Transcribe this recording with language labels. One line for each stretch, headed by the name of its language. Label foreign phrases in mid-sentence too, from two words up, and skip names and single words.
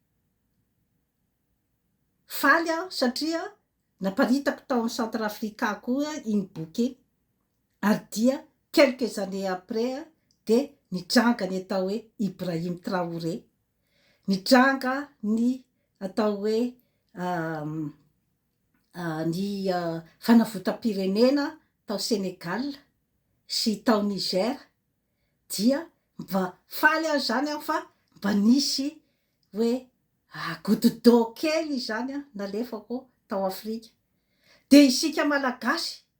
Malagasy: faly aho satria naparitako tao amin'ny centre afrika koa iny boky ary dia
French: quelques années après
Malagasy: de nitranga ny atao hoe Ibrahim Traoré nitranga ny atao hoe ny fanavotam-pirenena tao Sénégal sy tao Niger dia mba faly aho zany aho fa mba nisy hoe
French: goutte d'eau
Malagasy: kely zany nalefako tao Afrika de isika malagasy